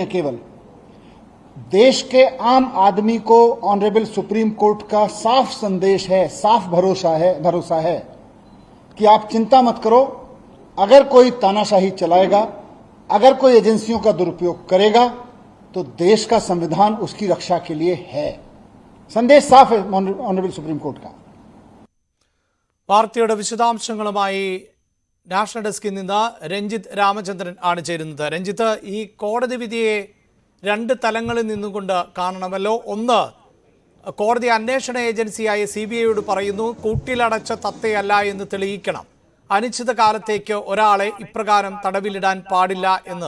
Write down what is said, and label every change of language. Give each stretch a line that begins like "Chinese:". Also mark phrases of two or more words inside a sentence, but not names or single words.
Hindi: केवल देश के आम आदमी को ऑनरेबल सुप्रीम कोर्ट का साफ संदेश है, साफ भरोसा है कि आप चिंता मत करो। अगर कोई तानाशाही चलाएगा, अगर कोई एजेंसियों का दुरुपयोग करेगा, तो देश का संविधान उसकी रक्षा के लिए है। संदेश साफ है ऑनरेबल सुप्रीം कोर्ट का।
Malayalam: വാർത്തയുടെ വിശദാംശങ്ങളുമായി നാഷണൽ ഡെസ്കിൽ നിന്ന് രഞ്ജിത്ത് രാമചന്ദ്രൻ ആണ് ചേരുന്നത്. രഞ്ജിത്ത്, ഈ കോടതി വിധിയെ രണ്ട് തലങ്ങളിൽ നിന്നുകൊണ്ട് കാണണമല്ലോ. ഒന്ന്, കോടതി അന്വേഷണ ഏജൻസിയായ CBIയോട് പറയുന്നു കൂട്ടിലടച്ച തത്തയല്ല എന്ന് തെളിയിക്കണം, അനിശ്ചിതകാലത്തേക്ക് ഒരാളെ ഇപ്രകാരം തടവിലിടാൻ പാടില്ല എന്ന്.